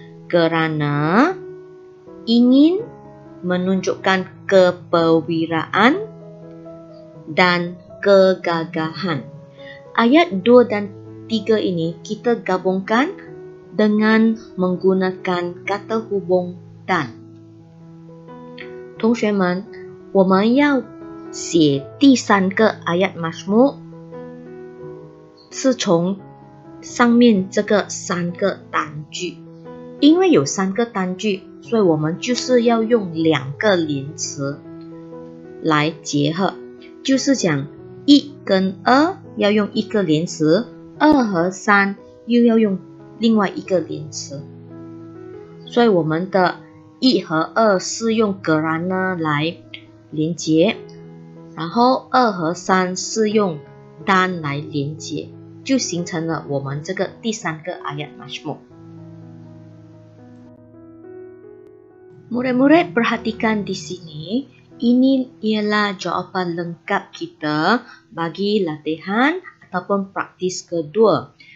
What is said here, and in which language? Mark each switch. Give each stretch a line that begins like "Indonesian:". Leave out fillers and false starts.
Malay: Kerana ingin menunjukkan keperwiraan dan kegagahan. Ayat 2 dan 3 ini kita gabungkan dengan menggunakan kata hubung dan.
Chinese: 同学们，我们要写第3个 ayat majmuk 是从上面这个3个单句。因为有3个单句，所以我们就是要用2个连词来结合，就是讲1跟2要用1个连词，2和3又要用另外1个连词。所以我们的1和2是用kerana来连接，然后2和3是用dan来连接，就形成了我们这个第3个 ayat majmuk。
Malay: Murid-murid perhatikan di sini, ini ialah jawapan lengkap kita bagi latihan ataupun praktis kedua.